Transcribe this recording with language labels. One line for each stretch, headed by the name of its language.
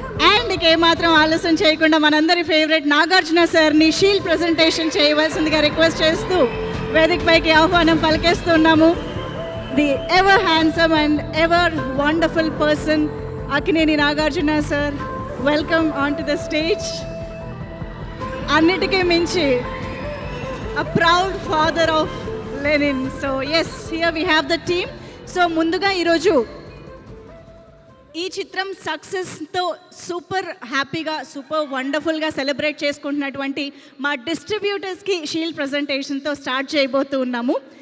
Telugu: And ఇక ఏమాత్రం ఆలస్యం చేయకుండా మనందరి ఫేవరెట్ నాగార్జున సార్ని షీల్డ్ ప్రెజెంటేషన్ చేయవలసిందిగా రిక్వెస్ట్ చేస్తూ వేదికపైకి ఆహ్వానం పలికేస్తున్నాము.
English: The ever handsome and ever wonderful person Akkineni Nagarjuna sir, welcome on to the stage.
Telugu: అన్నిటికీ మించి
English: a proud father of Lenin. So yes, here we have the team. So
Telugu: ముందుగా ఈరోజు ఈ చిత్రం సక్సెస్తో సూపర్ హ్యాపీగా, సూపర్ వండర్ఫుల్గా సెలబ్రేట్ చేసుకుంటున్నటువంటి మా డిస్ట్రిబ్యూటర్స్కి షీల్డ్ ప్రజెంటేషన్తో స్టార్ట్ చేయబోతూ ఉన్నాము.